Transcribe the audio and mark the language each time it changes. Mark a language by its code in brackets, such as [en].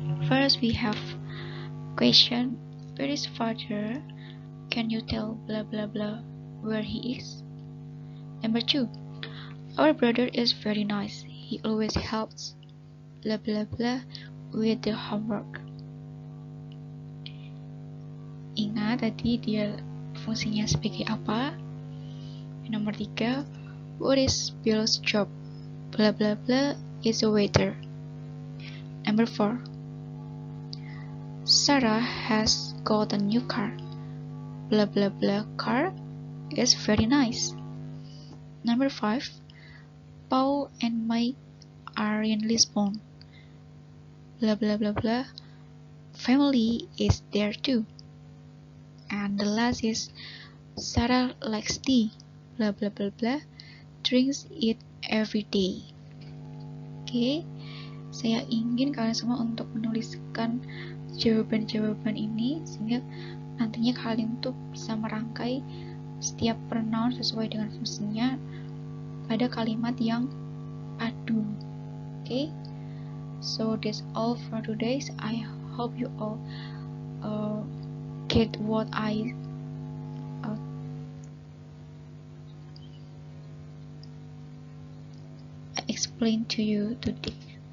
[en] First, we have question: where is father? Can you tell blah blah blah where he is? Number 2, our brother is very nice. He always helps blah blah blah with the homework. [id] Ingat tadi dia fungsinya sebagai apa? Nomor 3, [en] what is Bill's job? Blah blah blah is a waiter. Number 4, Sarah has got a new car. Blah blah blah car is very nice. Number 5, Paul and Mike are in Lisbon. Blah blah blah blah family is there too. And the last is Sarah likes tea. Blah blah blah blah drinks it every day. [id] Oke, saya ingin kalian semua untuk menuliskan jawaban-jawaban ini sehingga nantinya kalian tuh bisa merangkai setiap pronoun sesuai dengan fungsinya pada kalimat yang padu. [en] Okay, so that's all for today. I hope you all get what I explained to you today.